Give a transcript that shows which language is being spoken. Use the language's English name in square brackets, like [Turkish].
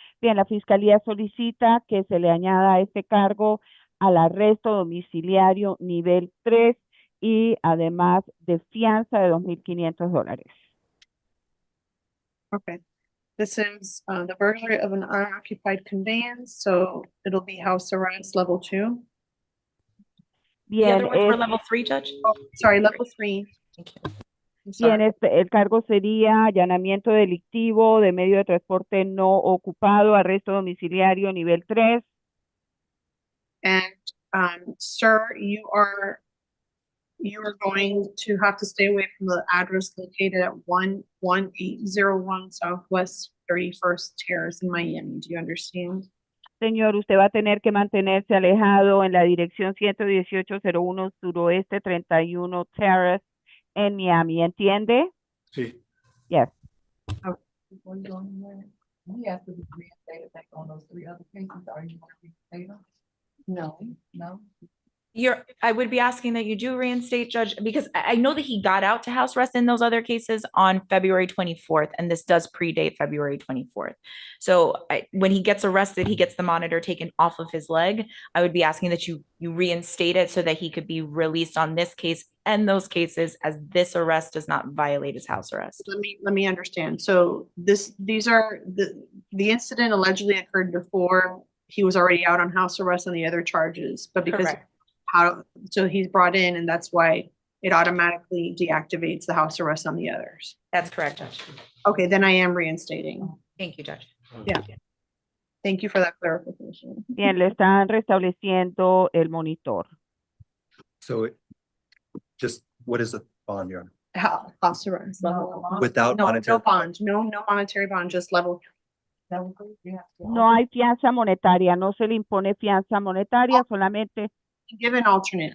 [Spanish] Bien, la Fiscalía solicita que se le añada este cargo al arresto domiciliario nivel 3 y además de fianza de $2,500. [English] Okay. This is the burglary of an unoccupied conveyance, so it'll be house arrest level 2. The [Spanish] Bien, [English] other ones were level 3, Judge? Sorry, level 3. Thank you. I'm sorry. [Spanish] bien, el cargo sería allanamiento delictivo de medio de transporte no ocupado, arresto domiciliario nivel 3. [English] And sir, you are going to have to stay away from the address located at 11801 Southwest 31st Terrace in Miami. Do you understand? [Spanish] Señor, usted va a tener que mantenerse alejado en la dirección 11801 Suroeste 31 Terrace en Miami, ¿entiende? Sí. [English] Yes. Before you go anywhere, we asked if you reinstated back on those 3 other cases. Are you going to reinstate them? No. I would be asking that you do reinstate, Judge, because I know that he got out to house arrest in those other cases on February 24th, and this does predate February 24th. So when he gets arrested, he gets the monitor taken off of his leg. I would be asking that you reinstate it so that he could be released on this case and those cases, as this arrest does not violate his house arrest. Let me understand. So these are the incident allegedly occurred before he was already out on house arrest on the other charges, but because Correct. so he's brought in, and that's why it automatically deactivates the house arrest on the others. That's correct, Judge. Okay, then I am reinstating. Thank you, Judge. Yeah. Thank you for that clarification. [Spanish] Bien, le están restableciendo el monitor. [English] So just, what is the bond, Your Honor? House arrest. Without monetary. No bond, no monetary bond, just level. [Spanish] No hay fianza monetaria, no se le impone fianza monetaria, solamente, [English] Give an alternate.